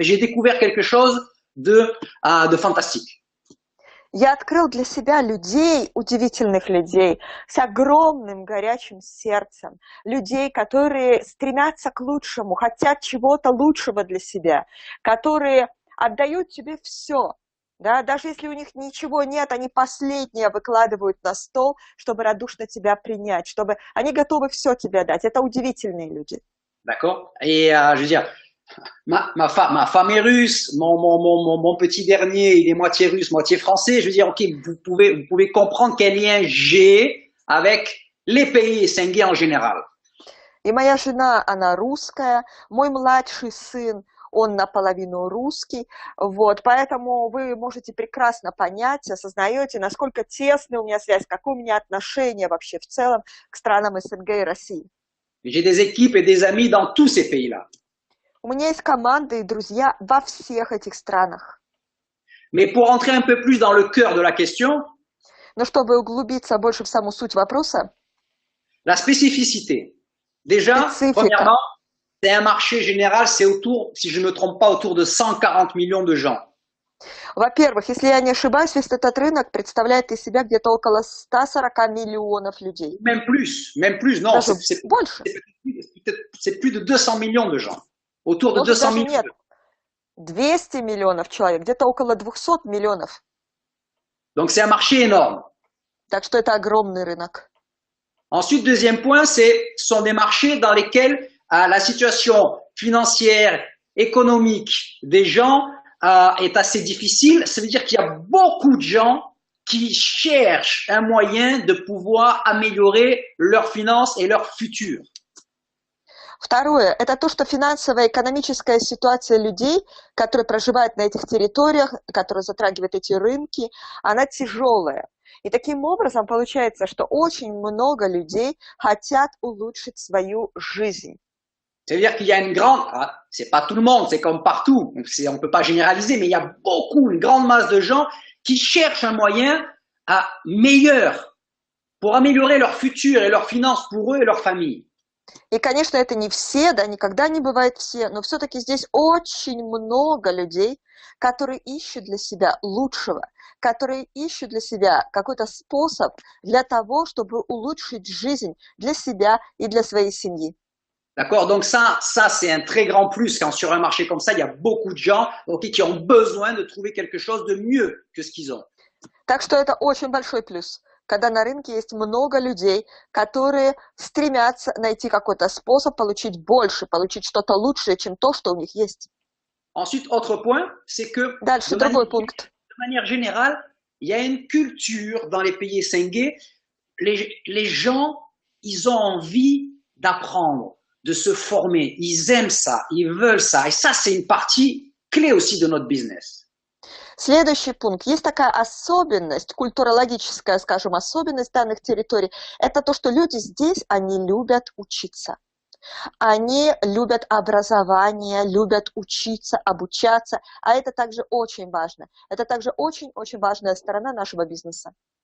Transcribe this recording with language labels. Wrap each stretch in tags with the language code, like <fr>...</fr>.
<fr>Mais j'ai découvert quelque chose de fantastique.</fr> <ru>Я открыл для себя людей, удивительных людей, с огромным горячим сердцем, людей, которые стремятся к лучшему, хотят чего-то лучшего для себя, которые отдают тебе все. Да, даже если у них ничего нет, они последнее выкладывают на стол, чтобы радушно тебя принять, чтобы они готовы все тебе дать. Это удивительные люди.</ru> <fr>D'accord. Et je veux dire, ma femme est russe, mon petit dernier, il est moitié russe, moitié français. Je veux dire, ok, vous pouvez comprendre quel lien j'ai avec les pays СНГ en général.</fr> <ru>И моя жена, она русская, мой младший сын, он наполовину русский, вот, поэтому вы можете прекрасно понять, осознаете, насколько тесная у меня связь, какое у меня отношение вообще в целом к странам СНГ и России.</ru> <fr>J'ai des équipes et des amis dans tous ces pays-là.</fr> <ru>У меня есть команды и друзья во всех этих странах.</ru> <fr>Mais pour entrer un peu plus dans le cœur de la question,</fr> <ru>но чтобы углубиться больше в саму суть вопроса,</ru> <fr>la spécificité. Déjà, premièrement, c'est un marché général, c'est autour, si je ne me trompe pas, autour de 140 millions de gens.</fr> <ru>Во-первых, если я не ошибаюсь, весь этот рынок представляет из себя где-то около 140 миллионов людей.</ru> <fr>Même plus, non, c'est</fr> <ru>больше.</ru> <fr>C'est plus de 200 millions de gens. Autour de 200 millions.</fr> <ru>Нет, 200 миллионов человек, где-то около 200 миллионов.</ru> <fr>Donc c'est un marché énorme.</fr> <ru>Так что это огромный рынок.</ru> <fr>Ensuite, deuxième point, ce sont des marchés dans lesquels la situation financière, économique des gens est assez difficile. Ça veut dire qu'il y a beaucoup de gens qui cherchent un moyen de pouvoir améliorer leurs finances et leur futur.</fr> <ru>Второе, это то, что финансовая и экономическая ситуация людей, которые проживают на этих территориях, которые затрагивают эти рынки, она тяжелая. И таким образом получается, что очень много людей хотят улучшить свою жизнь.</ru> <fr>C'est-à-dire qu'il y a une grande, c'est pas tout le monde, c'est comme partout, on ne peut pas généraliser, mais il y a une grande masse de gens qui cherchent un moyen meilleur pour améliorer leur futur et leurs finances pour eux et leur famille.</fr> <ru>И, конечно, это не все, да, никогда не бывает все, но все-таки здесь очень много людей, которые ищут для себя лучшего, которые ищут для себя какой-то способ для того, чтобы улучшить жизнь для себя и для своей семьи.</ru> <fr>D'accord, donc ça c'est un très grand plus quand sur un marché comme ça, il y a beaucoup de gens qui ont besoin de trouver quelque chose de mieux que ce qu'ils ont.</fr> <ru>Так что это очень большой плюс, когда на рынке есть много людей, которые стремятся найти какой-то способ получить больше, получить что-то лучшее, чем то, что у них есть.</ru> <fr>Ensuite, autre point, c'est que</fr> <ru>Дальше, другой пункт.</ru> <fr>De manière générale, il y a une culture dans les pays СНГ les gens, ils ont envie d'apprendre, de se former. Ils aiment ça, ils veulent ça. Et ça, c'est une partie clé aussi de notre business.</fr> <ru>Следующий пункт. Есть такая особенность, культурологическая, скажем, особенность данных территорий. Это то, что люди здесь, они любят учиться. Они любят образование, любят учиться, обучаться. А это также очень важно. Это также очень-очень важная сторона нашего бизнеса.</ru>